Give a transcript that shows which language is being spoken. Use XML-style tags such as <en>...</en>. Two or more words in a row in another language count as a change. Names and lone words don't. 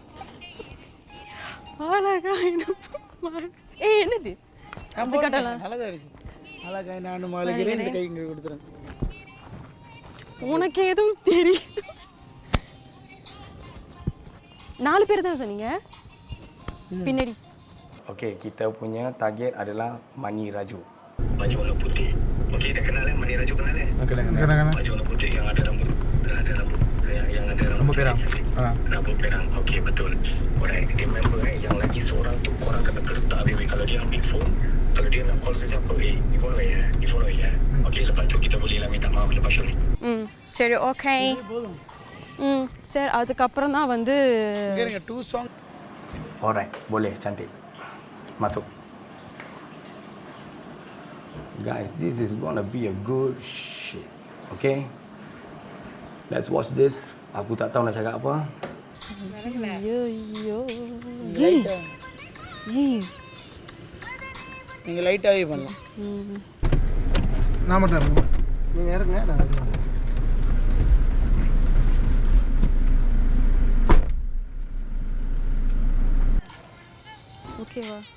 <ta>என்னது அந்த கட்டலாம்? நல்லதா இருக்கு. அழகா நானும் மாளிகிறேன். இந்த கை இங்கே கொடுத்துறேன். உனக்கு எதுவும் தெரியும்? 4 பேர் தான் சொன்னீங்க பின்னாடி.</ta> <ms>Okey, kita punya target adalah Mani Raju. Baju warna putih. Okey, dah kenal Mani Raju kenal Kenal. Baju warna putih yang ada rambut yang ada rambut perang. Rambut perang. Okey, betul.</ms> <en>Alright, remember</en> <ms>yang lagi seorang tu korang kena gertak baby. Kalau dia ambil phone, kalau dia nak call sesiapa, ni follow ya. Okey, lepas tu kita boleh lah minta maaf lepas show ni.</ms> <ta>சரி, ஓகே. சரி, அதுக்கப்புறம் தான் வந்து</ta> <en>2 song.</en> <ms>Alright, boleh, cantik. Masuk.</ms> <en>Guys, this is gonna be a good shit. Okay? Let's watch this.</en> <ms>Aku tak tahu nak cakap apa.</ms> <ta>நீங்கள் லைட்டாகவே பண்ணலாம். நான் மட்டும் இறங்க. நீங்கள் இறங்க, நான் வருவேன். ஓகேவா?</ta>